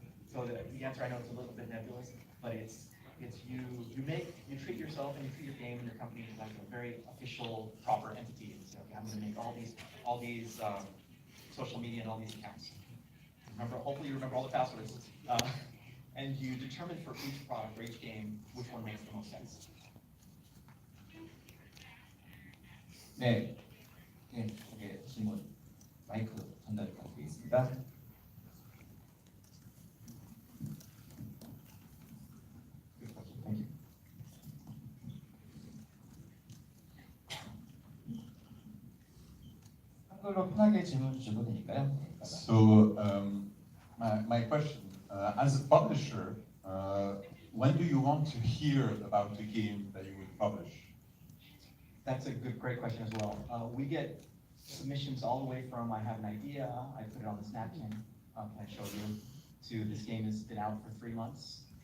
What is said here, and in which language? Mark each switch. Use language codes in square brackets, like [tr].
[en] So the answer, I know it's a little bit nebulous, but it's you treat yourself and you treat your game and your company as like a very official, proper entity. And so, okay, I'm going to make all these social media and all these accounts. Hopefully you remember all the passwords. And you determine for each product or each game which one makes the most sense. [ko] 네, 저게 질문 마이크 전달 부탁드리겠습니다. [en] Thank you. [ko] 한글로 편하게 질문 주셔도 되니까요. [en] So my question, as a publisher, when do you want to hear about the game that you will publish? That's a great question as well. We get submissions all the way from I have an idea, I put it on the Snapchat, can I show you, to this game has been out for 3 months.